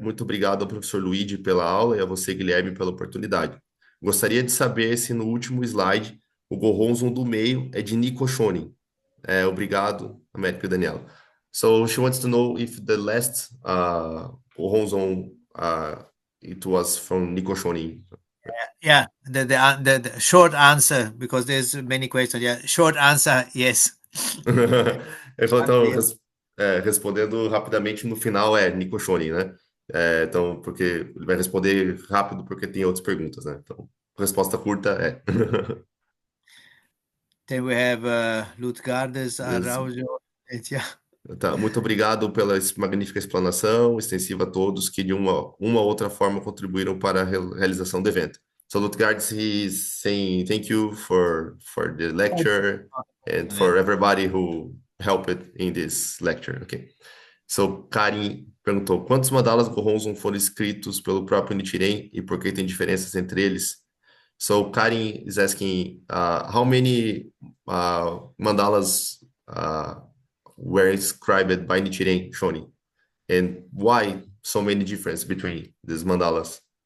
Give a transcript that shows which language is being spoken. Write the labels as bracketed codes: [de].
[pt] Muito obrigado ao professor Luigi pela aula e a você, Guilherme, pela oportunidade. Gostaria de saber se no último slide o Goronzon do meio é de Nico Shonin. Obrigado, Américo e Daniela. [en] So she wants to know if the last Goronzon it was from Nico Shonin. Yeah, the short answer, because there's many questions. Yeah, short answer, yes. [pt] Ele falou, então, [en] Yes. [pt] respondendo rapidamente no final é Nico Shonin, né? Então, porque ele vai responder rápido porque tem outras perguntas, né? Então, resposta curta é. [en] Then we have Lutgardes [pt] Isso. [en] Araujo. Yeah. [pt] Tá, muito obrigado pela magnífica explanação, extensiva a todos que de uma ou outra forma contribuíram para a realização do evento. [en] So, Lutgard, he's saying thank you for the lecture and Yeah. for everybody who helped in this lecture. Okay. [pt] So, Karin perguntou: quantos mandalas Goronzon foram escritos pelo próprio Nichiren e por que tem diferenças entre eles? [en] So, Karin is asking how many mandalas were inscribed by Nichiren Shonin and why so many differences between these mandalas?